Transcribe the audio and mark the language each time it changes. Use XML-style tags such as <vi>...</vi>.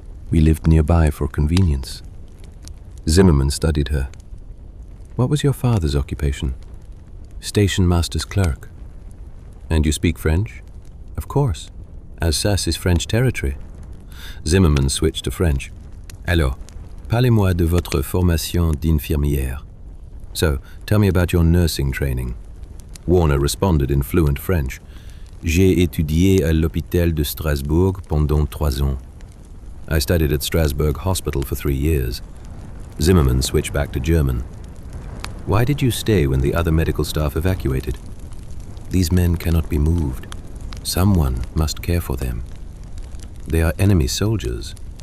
<en>We lived nearby for convenience. Zimmerman studied her. What was your father's occupation? Station master's clerk. And you speak French? Of course. Alsace is French territory. Zimmerman switched to French.</en> <fr>Alors, parlez-moi de votre formation d'infirmière.</fr> <en>So, tell me about your nursing training. Warner responded in fluent French.</en> <fr>J'ai étudié à l'hôpital de Strasbourg pendant 3 ans.</fr> <en>I studied at Strasbourg Hospital for 3 years. Zimmerman switched back to German. Why did you stay when the other medical staff evacuated? These men cannot be moved. Someone must care for them. They are enemy soldiers.</en>